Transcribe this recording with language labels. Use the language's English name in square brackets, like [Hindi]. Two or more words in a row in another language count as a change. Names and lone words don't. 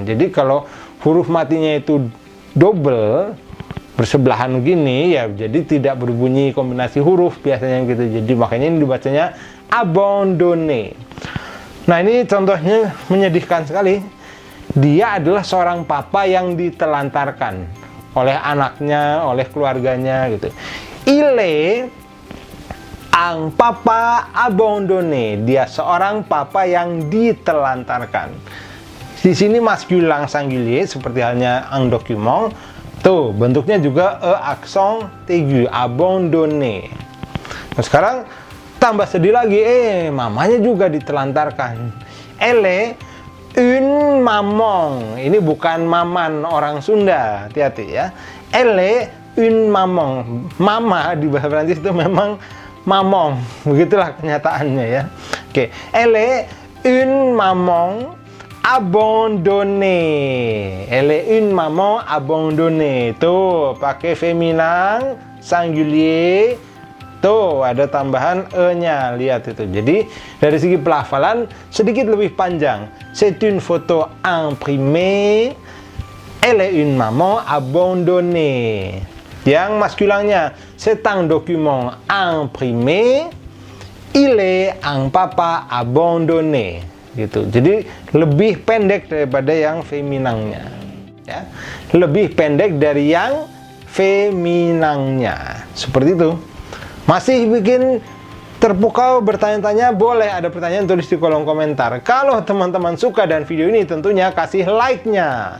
[Indonesian] Jadi kalau huruf matinya itu double bersebelahan gini ya, jadi tidak berbunyi kombinasi huruf biasanya gitu. Jadi makanya ini dibacanya abandonner. Nah, ini contohnya menyedihkan sekali. Dia adalah seorang papa yang ditelantarkan oleh anaknya, oleh keluarganya gitu. [French] Un papa abandonné, [Indonesian] dia seorang papa yang ditelantarkan. Di sini [French] masculin singulier [Indonesian] seperti halnya [French] un document. [Indonesian] Tuh, bentuknya juga [French] accent aigu, [Indonesian] abandonné. Nah, sekarang tambah sedih lagi, mamanya juga ditelantarkan. [French] Elle une maman. [Indonesian] Ini bukan maman orang Sunda, hati-hati ya. [French] Elle une maman. [Indonesian] Mama di bahasa Prancis itu memang mamong, begitulah kenyataannya ya. Oke, [French] elle une maman abandonnée. Elle une maman abandonnée. [Indonesian] Tuh, pakai [French] feminin singulier. [Indonesian] Tuh, ada tambahan e-nya, lihat itu. Jadi, dari segi pelafalan sedikit lebih panjang. [French] C'est une photo imprimée. Elle est une maman abandonnée. [Indonesian] Yang masculinnya, [French] c'est un document imprimé, il est un papa abandonné. [Indonesian] Gitu. Jadi lebih pendek daripada yang feminangnya. Ya. Lebih pendek dari yang feminangnya. Seperti itu. Masih bikin terpukau bertanya-tanya? Boleh, ada pertanyaan tulis di kolom komentar. Kalau teman-teman suka dan video ini tentunya kasih like-nya.